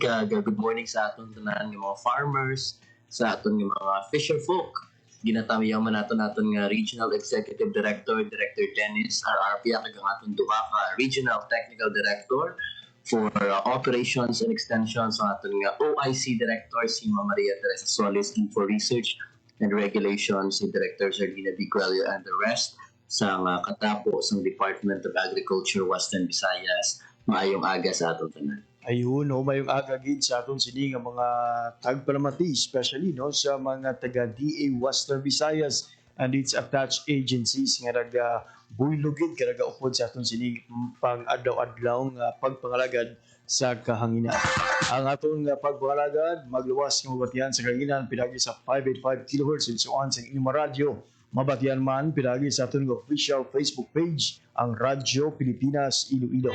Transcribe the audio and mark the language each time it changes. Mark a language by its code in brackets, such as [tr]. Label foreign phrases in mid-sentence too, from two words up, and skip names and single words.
[en] Good morning [hil] sa aton tanan ng mga farmers, sa aton ng mga [en] fisher folk. [hil] Ginatamiyan man naton nga Regional Executive Director, Director Dennis RRP, kag ang aton duha ka Regional Technical Director for Operations and Extensions, sa aton nga OIC Director si Ma'am Maria Teresa Solis, [en] and for Research and Regulations [hil] si Director Sardina Bicuello, [en] and the rest [hil] sa katapo sa Department of Agriculture Western Visayas. Maayong aga sa aton tanan. Ayun, mayong aga gid sa aton sini nga mga tagpalamati, especially no sa mga taga DA Western Visayas [en] and its attached agencies [hil] nga buylogid karaga upod sa aton sini pang adlaw-adlaw nga pagpangalagad sa kahanginan. Ang aton nga pagpangalagad magluwas nga mabatian sa kahanginan pinagi sa 585 kHz sa inyong radyo. Mabatian man pinagi sa aton official Facebook page, ang Radyo Pilipinas Iloilo.